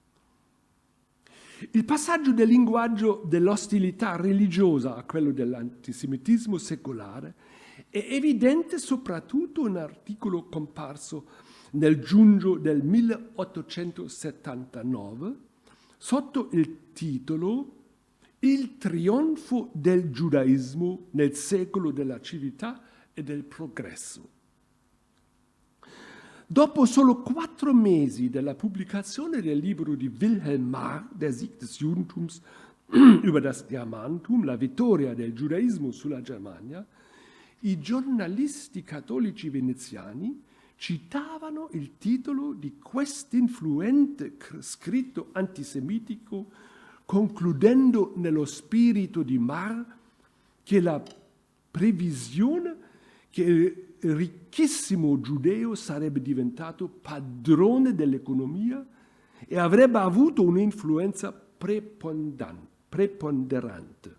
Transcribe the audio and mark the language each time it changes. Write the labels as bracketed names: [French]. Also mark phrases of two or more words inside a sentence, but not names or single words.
[Italian] Il passaggio del linguaggio dell'ostilità religiosa a quello dell'antisemitismo secolare è evidente soprattutto in un articolo comparso nel giugno del 1879 sotto il titolo il trionfo del giudaismo nel secolo della civiltà e del progresso. Dopo solo 4 mesi dalla pubblicazione del libro di Wilhelm Marr, Der Sieg des Judentums über das Germanentum, la vittoria del giudaismo sulla Germania, i giornalisti cattolici veneziani citavano il titolo di quest'influente scritto antisemitico, concludendo nello spirito di Marr che la previsione che il ricchissimo giudeo sarebbe diventato padrone dell'economia e avrebbe avuto un'influenza preponderante.